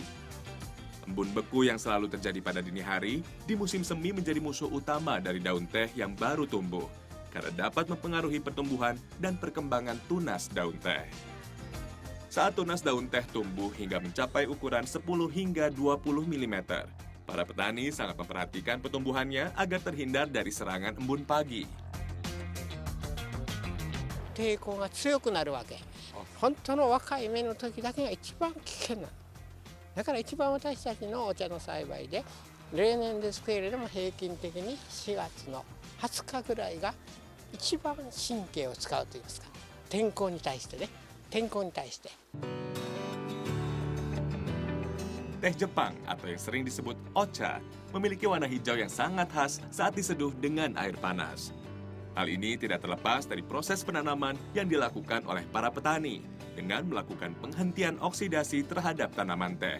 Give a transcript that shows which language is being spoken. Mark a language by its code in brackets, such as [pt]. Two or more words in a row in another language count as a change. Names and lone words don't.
[id] Embun beku yang selalu terjadi pada dini hari, di musim semi menjadi musuh utama dari daun teh yang baru tumbuh, karena dapat mempengaruhi pertumbuhan dan perkembangan tunas daun teh. Saat tunas daun teh tumbuh hingga mencapai ukuran 10 hingga 20 mm, para petani sangat memperhatikan pertumbuhannya agar terhindar dari serangan embun pagi. [ja] 抵抗が強くなるわけ。本当の若い芽の時だけが一番危険なの。だから一番私たちのお茶の栽培で例年ですけれども平均的に4月の20日ぐらいが一番神経を使うといいますか、天候に対してね、天候に対して。 [id] Teh Jepang atau yang sering disebut ocha memiliki warna hijau yang sangat khas saat diseduh dengan air panas. Hal ini tidak terlepas dari proses penanaman yang dilakukan oleh para petani dengan melakukan penghentian oksidasi terhadap tanaman teh.